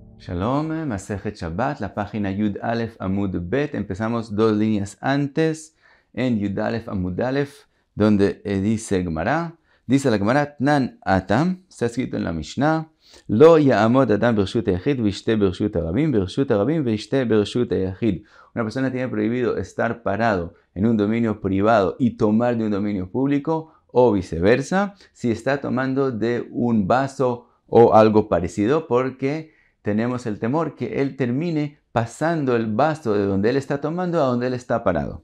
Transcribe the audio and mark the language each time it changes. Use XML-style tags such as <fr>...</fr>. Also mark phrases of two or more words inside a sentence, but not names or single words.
<he>שלום, מסכת שבת,</he> <es>la página</es> <he>יוד אלף עמוד בית.</he> <es>Empezamos 2 líneas antes en</es> <he>יוד אלף עמוד אלף,</he> <es>donde dice Gemara. Dice la Gemara,</es> <arc>תנן התם,</arc> <es>está escrito en la Mishnah,</es> <he>לא יעמוד אדם ברשות היחיד וישתה ברשות הרבים וישתה ברשות היחיד.</he> <es>Una persona tiene prohibido estar parado en un dominio privado y tomar de un dominio público, o viceversa, si está tomando de un vaso o algo parecido, porque tenemos el temor que él termine pasando el vaso de donde él está tomando a donde él está parado.</es>